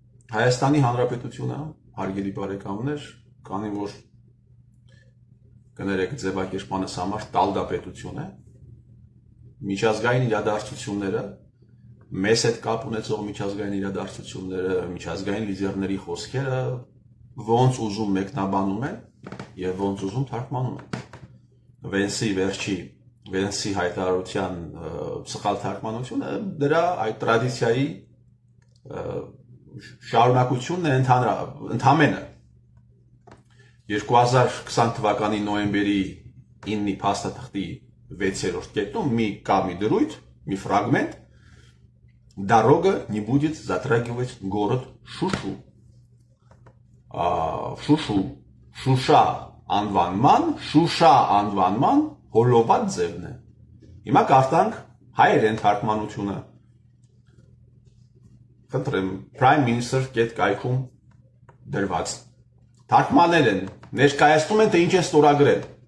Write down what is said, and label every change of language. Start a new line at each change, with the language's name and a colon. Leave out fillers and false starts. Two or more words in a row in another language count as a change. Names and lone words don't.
Armenian: Հայաստանի Հանրապետությունը, հարգելի բարեկամներ, քանի որ կներեք ձևակերպմանս համար տալդապետություն է, միջազգային իրադարձությունները, մեզ հետ կապ ունեցող միջազգային իրադարձությունները, միջազգային լիդերների խոսքերը ոնց ուզում մեկնաբանում են եւ ոնց ուզում թարգմանում են։ Վենսի հայտարարության սխալ թարգմանությունը դրա այդ տրադիցիայի շարունակությունն է ընդհանրապես 2020 թվականի նոյեմբերի 9-ի փաստաթղթի 6-րդ կետում մի դրույթ, մի ֆրագմենտ
Russian: «Дорога не будет затрагивать город
Armenian: Շուշու». Շուշա անվանման հոլոված ձևն է։ Հիմա կարդանք հայերեն թարգմանությունը։ Խնդրեմ,
English: Prime Minister
Armenian: կետ կայքում դրված։ Թարգմանել են, ներկայացնում են, թե ինչ են ստորագրել։